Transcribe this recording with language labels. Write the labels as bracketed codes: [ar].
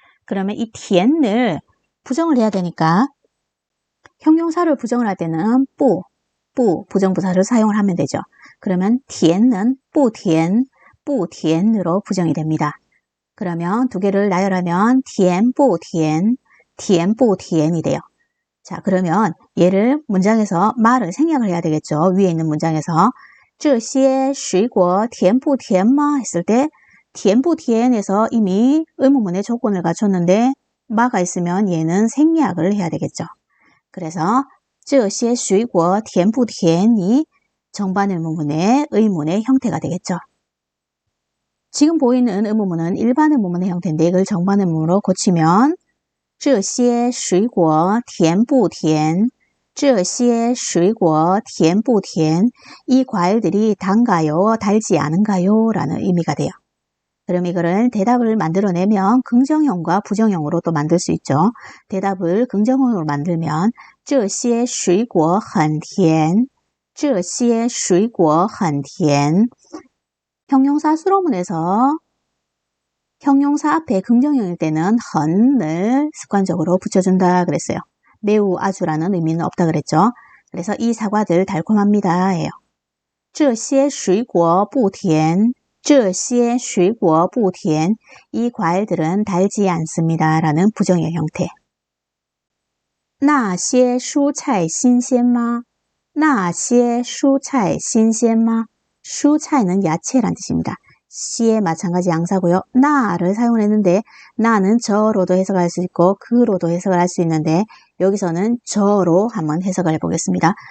[ko] 그러면 이 티엔을 부정을 해야 되니까 형용사를 부정을 할 때는 뿌 부정부사를 사용을 하면 되죠. 그러면 티엔은 뿌티엔으로 부정이 됩니다. 그러면 두 개를 나열하면 티엔뿌티엔이 돼요. 자, 그러면 얘를 문장에서 말을 생략을 해야 되겠죠. 위에 있는 문장에서 [zh] 这些水果甜不甜吗? [ko] 했을 때甜不甜에서 이미 의문문의 조건을 갖췄는데 마가 있으면 얘는 생략을 해야 되겠죠. 그래서 [zh] 这些水果甜不甜 [ko] 이 정반 의문문의 의문의 형태가 되겠죠. 지금 보이는 의문문은 일반 의문문의 형태인데 이걸 정반 의문문으로 고치면 [zh] 这些水果甜不甜? 这些水果甜不甜? [ko] 이 과일들이 단가요? 달지 않은가요? 라는 의미가 돼요. 그럼 이거를 대답을 만들어내면 긍정형과 부정형으로 또 만들 수 있죠. 대답을 긍정형으로 만들면 [zh] 这些水果很甜,这些水果很甜. [ko] 형용사 수로문에서 형용사 앞에 긍정형일 때는 헌을 습관적으로 붙여준다 그랬어요. 매우 아주라는 의미는 없다 그랬죠. 그래서 이 사과들 달콤합니다 예요. [zh] 这些水果不甜,这些水果不甜. [ko] 이 과일들은 달지 않습니다 라는 부정의 형태. [zh] 那些蔬菜新鲜吗?那些蔬菜新鲜吗? [ko] 蔬菜는 야채란 뜻입니다. 시에 마찬가지 양사고요. 나를 사용했는데 나는 저로도 해석할 수 있고 그로도 해석을 할 수 있는데 여기서는 저로 한번 해석을 해보겠습니다.